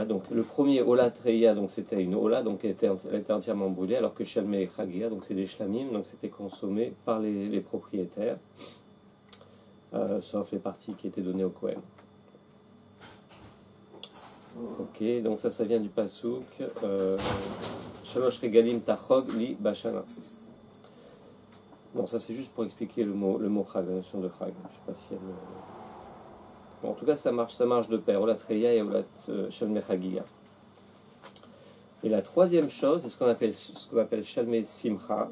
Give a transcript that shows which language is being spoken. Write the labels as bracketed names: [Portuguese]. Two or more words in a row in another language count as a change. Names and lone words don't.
[French] Donc le premier [Hebrew] עולת ראייה, [French] donc c'était une Ola, donc elle était entièrement brûlée, alors que [Hebrew] שלמי חגיגה, [French] donc c'est des shlamim, donc c'était consommé par les propriétaires, sauf les parties qui étaient données au Kohen. Ok, donc ça vient du [Hebrew] פסוק שלוש רגלים תחוג לי בשנה. [French] Bon, ça c'est juste pour expliquer le mot chag, la notion de chag. Je sais pas si elle... Bon, en tout cas, ça marche de pair. [Hebrew] עולת ראייה et עולת שלמי חגיגה. [French] Et la troisième chose, c'est ce qu'on appelle [Hebrew] שלמי שמחה.